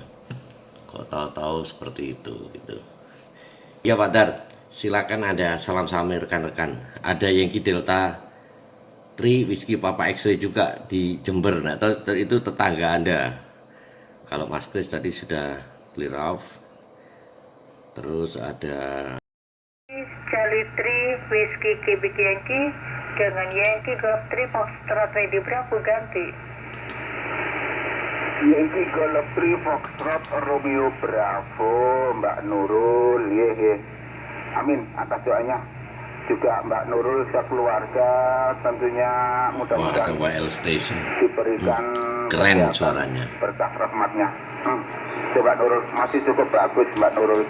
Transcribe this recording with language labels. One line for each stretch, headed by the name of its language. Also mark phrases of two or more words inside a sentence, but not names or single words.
Indonesian: Kok tahu-tahu seperti itu gitu. Ya Pak Dar, silakan ada salam-salam rekan-rekan. Ada Yankee Delta 3 Whiskey Papa X-ray juga di Jember. Nah, itu tetangga Anda. Kalau Mas Kris tadi sudah
English: clear off.
Indonesian: Terus ada Charlie 3 Whiskey Quebec Yankee dengan Yankee Golf 3 Foxtrot Radio Bravo ganti. Yankee Golf 3 Foxtrot Romeo Bravo, Mbak Nurul, ye. Amin atas doanya. Juga Mbak Nurul sekeluarga tentunya ada mudah-mudahan WL Station. diberikan Keren kesehatan, suaranya. berkah rahmatnya. Coba Nurul, masih cukup bagus Mbak Nurul.